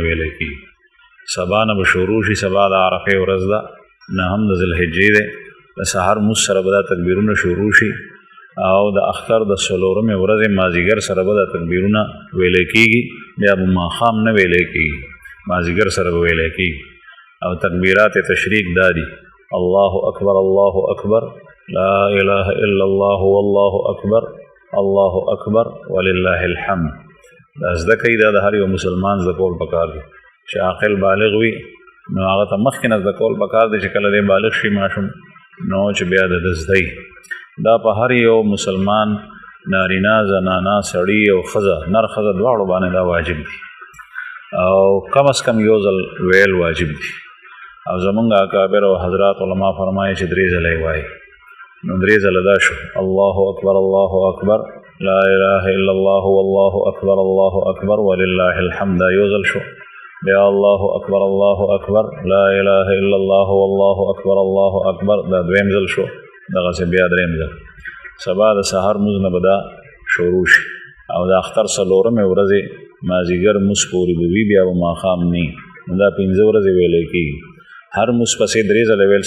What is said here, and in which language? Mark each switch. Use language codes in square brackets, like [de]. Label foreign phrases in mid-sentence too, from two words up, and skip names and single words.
[ps] ویلی کېږي سبا نه به شروع شي سبا د عرفې ورځ ده 9 د ذوالحجې دی د سحر مونځ سره به دا تکبیرونه شروع شي او د اختر د 4مې ورځې مازدیګر سره به دا تکبیرونه ویلی کېږي بیا به ماښام نه ویلی کېږي مازدیګر سره به ویلی کېږي او تکبیرات تشریق دا دي [ar] الله اکبر الله اکبر لا اله الا الله والله اکبر الله اکبر ولله الحمد [ps] دا زده کوي دا د هر یو مسلمان زده کول پکار دي چې عاقل بالغ وي نو هغه ته مخکې نه زده کول پکار دي چې کله دی بالغ شي ماشوم نو چې بیا د زده دا په هر یو مسلمان نارینه زنانه سړي او ښځه نر ښځه دواړو باندې دا واجب دي او کم از کم یو ځل ویل واجب دي او زمونږ اکابر او حضرات علما فرمایي چې 3 ځله یې وایي نو 3 ځله دا شو [ar] الله اکبر الله اکبر لا اله الا الله والله اکبر الله اکبر ولله الحمد [ps] دا یو ځل شو بیا [ar] الله اکبر لا اله الا الله والله اکبر الله اکبر [ps] دا 2م ځل شو دغسې بیا 3م ځل سبا د سهار مونځ نه به دا شروع شي او د اختر 4مې ورځې مازدیګر مونځ پورې به وي بیا به ماښام نه نو دا 5 ورځې ویلی کېږي هر مونځ پسې 3 ځله ویل